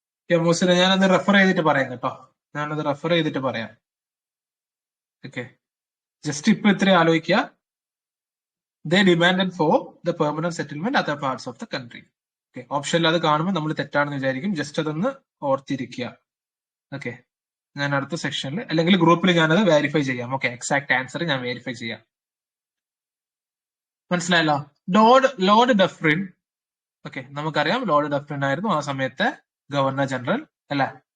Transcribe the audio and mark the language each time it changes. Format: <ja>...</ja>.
<ml>മൂസിന ഞാനത് റെഫർ ചെയ്തിട്ട് പറയാം കേട്ടോ. ഞാനത് റെഫർ ചെയ്തിട്ട് പറയാം. ഓക്കെ. ജസ്റ്റ് ഇപ്പൊ ഇത്ര ആലോചിക്കുക.</ml> <en>They demanded for the permanent settlement other parts of the country.</en> <ml>Okay, ഓപ്ഷനിൽ അത് കാണുമ്പോൾ നമ്മൾ തെറ്റാണെന്ന് വിചാരിക്കും. ജസ്റ്റ് അതൊന്ന് ഓർത്തിരിക്കുക. ഓക്കെ, ഞാൻ അടുത്ത സെക്ഷനിൽ അല്ലെങ്കിൽ ഗ്രൂപ്പിൽ ഞാനത് വെരിഫൈ ചെയ്യാം. ഓക്കെ, എക്സാക്ട് ആൻസർ ഞാൻ വെരിഫൈ ചെയ്യാം. മനസ്സിലായല്ലോ? Lord Dufferin. ഓക്കെ, നമുക്കറിയാം ലോർഡ് ഡഫ്രിൻ ആയിരുന്നു ആ സമയത്തെ ഗവർണർ ജനറൽ അല്ലെ.</ml>